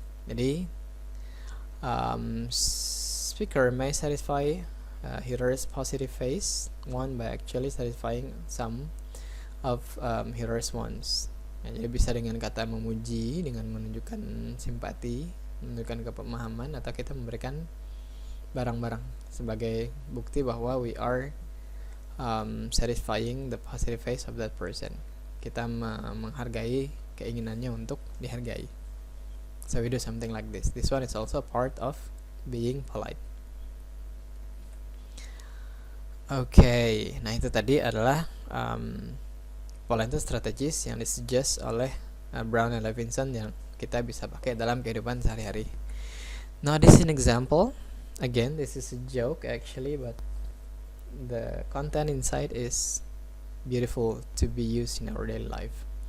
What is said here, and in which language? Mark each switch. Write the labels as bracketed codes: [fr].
[en] Jadi speaker may satisfy hearers' positive face one by actually satisfying some of hearers' wants. [id] Nah, jadi bisa dengan kata memuji, dengan menunjukkan simpati, menunjukkan kepemahaman, atau kita memberikan barang-barang sebagai bukti bahwa [en] we are satisfying the positive face of that person. [id] Kita menghargai keinginannya untuk dihargai. [en] So we do something like this. This one is also part of being polite. [id] Okay, nah itu tadi adalah politeness strategies yang disuggest oleh Brown and Levinson yang kita bisa pakai dalam kehidupan sehari-hari. [en] Now this is an example. Again, this is a joke actually, but the content inside is beautiful to be used in our daily life.